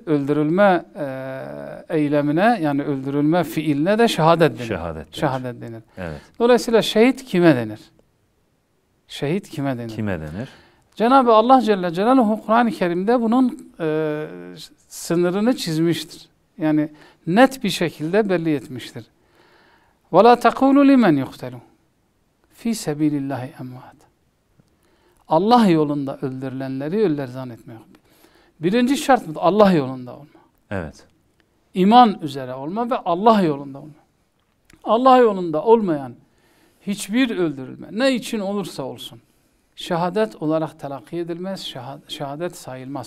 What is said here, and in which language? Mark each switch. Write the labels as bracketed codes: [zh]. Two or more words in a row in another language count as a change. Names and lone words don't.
[tr] Öldürülme eylemine, yani öldürülme fiiline de şehadet denir. Şehadet denir. Evet. Dolayısıyla şehit kime denir? Şehit kime denir? Kime denir? Cenab-ı Allah [ar] جل جلاله [tr] Kur'an-ı Kerim'de bunun sınırını çizmiştir. Yani net bir şekilde belli etmiştir. [ar] وَلَا تَقُولُوا لِمَنْ يُقْتَلُوا فِي سَب۪يلِ اللّٰهِ اَمْوَاتٍ. [tr] Allah yolunda öldürülenleri öller zannetmiyor. Birinci şart bu, Allah yolunda olma. Evet. İman üzere olma ve Allah yolunda olma. Allah yolunda olmayan hiçbir öldürülme, ne için olursa olsun, şehadet olarak telakki edilmez, şehadet sayılmaz.